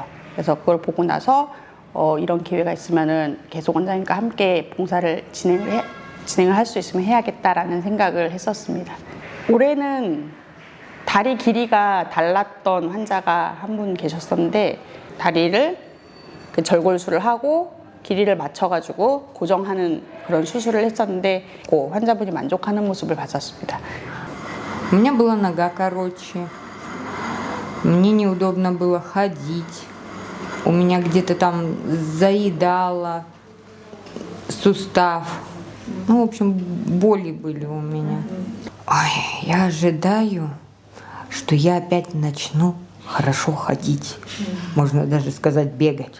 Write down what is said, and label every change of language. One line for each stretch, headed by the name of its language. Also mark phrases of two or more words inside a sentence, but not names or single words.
Korean: 그래서 그걸 보고 나서 이런 기회가 있으면은 계속 원장님과 함께 봉사를 진행을 할 수 있으면 해야겠다라는 생각을 했었습니다. 올해는 다리 길이가 달랐던 환자가 한 분 계셨었는데 다리를 그 절골술을 하고 길이를 맞춰가지고 고정하는 그런 수술을 했었는데 환자분이 만족하는 모습을 봤었습니다.
Russian: У меня была нога короче, мне неудобно было ходить, у меня где-то там заедало сустав, ну, в общем, боли были у меня. Ой, я ожидаю, что я опять начну хорошо ходить, можно даже сказать бегать.